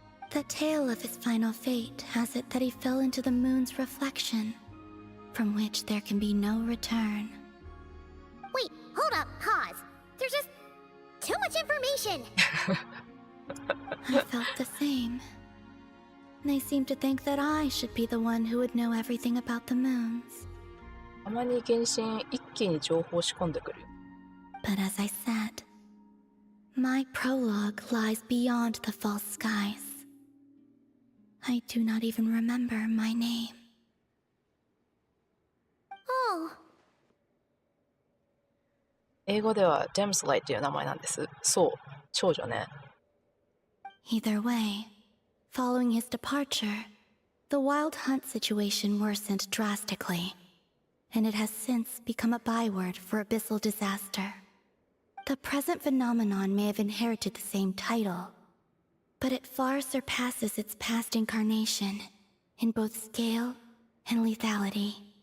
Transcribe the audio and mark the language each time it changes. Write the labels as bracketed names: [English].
[English] The tale of his final fate has it that he fell into the moon's reflection, from which there can be no return. Wait, hold up, pause. There's just too much information. I felt the same. They seem to think that I should be the one who would know everything about the moons. [Japanese] たまに原神一気に情報仕込んでくる。 [English] But as I said, my prologue lies beyond the false skies. I do not even remember my name. Oh. [Japanese] 英語ではジェムスライっていう名前なんです。そう、少女ね。 [English] Either way, following his departure, the wild hunt situation worsened drastically, and it has since become a byword for abyssal disaster. The present phenomenon may have inherited the same title, but it far surpasses its past incarnation in both scale and lethality.